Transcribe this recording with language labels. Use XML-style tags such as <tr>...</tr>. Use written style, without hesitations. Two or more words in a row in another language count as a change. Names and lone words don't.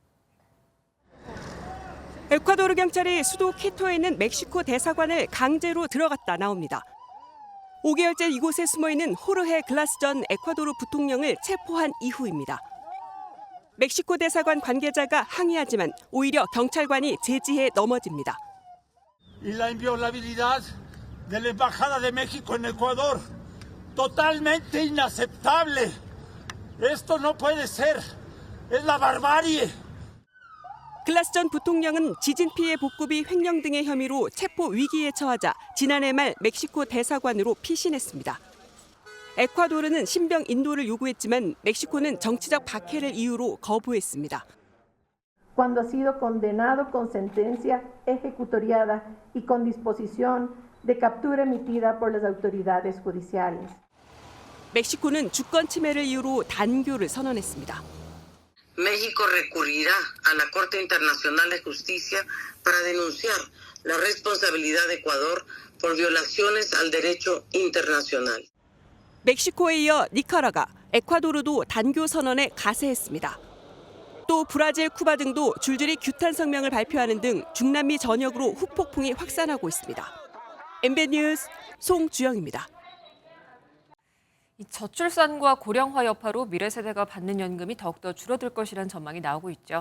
<ko>에콰도르 경찰이 수도 키토에 있는 멕시코 대사관을 강제로 들어갔다 나옵니다. 5개월째 이곳에 숨어있는 호르헤 글라스 전 에콰도르 부통령을 체포한 이후입니다. 멕시코 대사관 관계자가 항의하지만 오히려 경찰관이 제지해 넘어집니다.</ko> <es>Y la inviolabilidad de la embajada de México en Ecuador totalmente inaceptable. Esto no puede ser. Es la barbarie.</es> <ko>글라스전 부통령은 지진 피해 복구비 횡령 등의 혐의로 체포 위기에 처하자 지난해 말 멕시코 대사관으로 피신했습니다. 에콰도르는 신병 인도를 요구했지만 멕시코는 정치적 박해를 이유로 거부했습니다.</ko> <es>Cuando ha sido condenado con sentencia ejecutoriada y con disposición de captura emitida por las autoridades judiciales.</es> <ko>멕시코는 주권 침해를 이유로 단교를 선언했습니다.</ko> <es>México recurrirá a la Corte Internacional de Justicia para denunciar la responsabilidad de Ecuador por violaciones al derecho internacional.</es> <ko>멕시코에 이어 니카라과, 에콰도르도 단교 선언에 가세했습니다. 또 브라질, 쿠바 등도 줄줄이 규탄 성명을 발표하는 등 중남미 전역으로 후폭풍이 확산하고 있습니다. MBN 뉴스 송주영입니다. 저출산과 고령화 여파로 미래 세대가 받는 연금이 더욱더 줄어들 것이라는 전망이 나오고 있죠.</ko>